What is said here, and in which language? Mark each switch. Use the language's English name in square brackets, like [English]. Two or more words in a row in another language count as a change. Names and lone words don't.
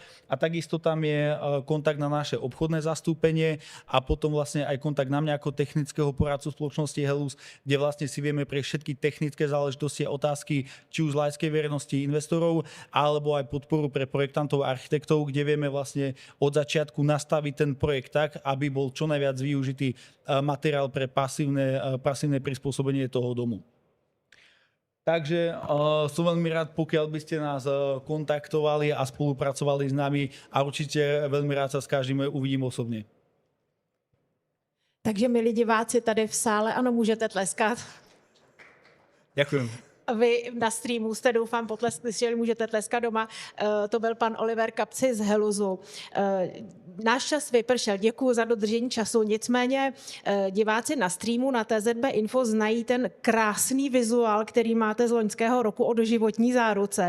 [Slovak] A takisto tam je kontakt na naše obchodné zastúpenie a potom vlastne aj kontakt na mňa ako technického poradcu spoločnosti Helus, kde vlastne si vieme pre všetky technické záležitosti a otázky, či už z laickej verejnosti investorov, alebo aj podporu pre projektantov a architektov, kde vieme vlastne od začiatku nastaviť ten projekt tak, aby bol čo najviac využitý materiál pre pasívne prispôsobenie toho domu. Takže som veľmi rád, pokiaľ by ste nás kontaktovali a spolupracovali s nami a určite veľmi rád sa s každým uvidím osobne. [Czech] Takže milí diváci tady v sále, ano, můžete tleskat. [Slovak] Ďakujem. [Czech] Vy na streamu jste, doufám, potleskli, můžete tleskat doma. To byl pan Oliver Kapci z Helusu. Náš čas vypršel, děkuji za dodržení času, nicméně diváci na streamu na TZB Info znají ten krásný vizuál, který máte z loňského roku o doživotní záruce.